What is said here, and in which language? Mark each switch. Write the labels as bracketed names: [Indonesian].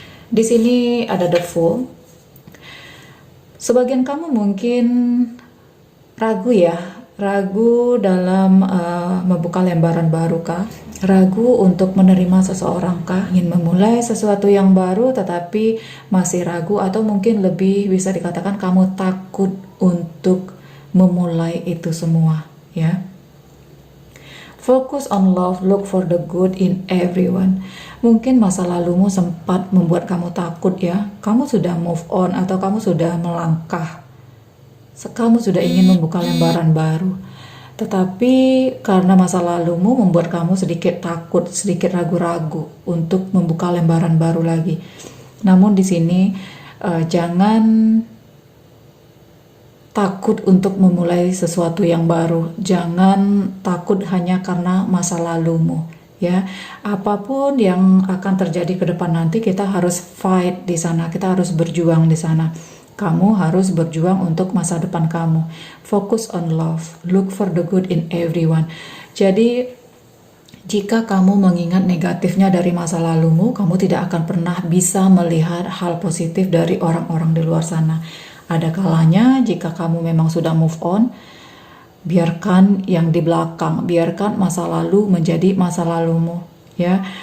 [Indonesian] Di sini ada the Fool. Sebagian kamu mungkin ragu dalam membuka lembaran baru kah? Ragu untuk menerima seseorang kah? Ingin memulai sesuatu yang baru tetapi masih ragu, atau mungkin lebih bisa dikatakan kamu takut untuk memulai itu semua, ya. [English] Focus on love, look for the good in everyone. [Indonesian] Mungkin masa lalumu sempat membuat kamu takut, ya. Kamu sudah move on atau kamu sudah melangkah. Kamu sudah ingin membuka lembaran baru. Tetapi karena masa lalumu membuat kamu sedikit takut, sedikit ragu-ragu untuk membuka lembaran baru lagi. Namun di sini jangan takut untuk memulai sesuatu yang baru. Jangan takut hanya karena masa lalumu, ya. Apapun yang akan terjadi ke depan nanti, kita harus fight di sana, kita harus berjuang di sana. Kamu harus berjuang untuk masa depan kamu. [English] Focus on love, look for the good in everyone. [Indonesian] Jadi jika kamu mengingat negatifnya dari masa lalumu, kamu tidak akan pernah bisa melihat hal positif dari orang-orang di luar sana. Ada kalanya jika kamu memang sudah move on, biarkan yang di belakang, biarkan masa lalu menjadi masa lalumu, ya.